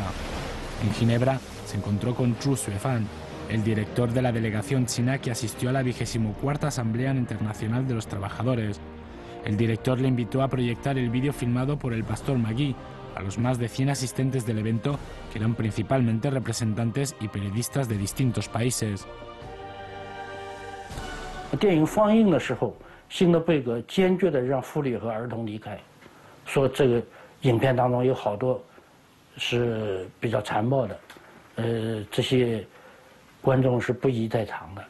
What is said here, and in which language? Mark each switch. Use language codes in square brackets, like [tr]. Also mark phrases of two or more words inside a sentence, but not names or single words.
[es] En Ginebra se encontró con Zhu Xuefan, el director de la delegación china que asistió a la 24ª Asamblea Internacional de los Trabajadores. El director le invitó a proyectar el vídeo filmado por el pastor Magui a los más de 100 asistentes del evento, que eran principalmente representantes y periodistas de distintos países. [zh] 电影放映的时候，辛德贝格坚决地让妇女和儿童离开，说这个影片当中有好多是比较残暴的，这些观众是不宜在场的。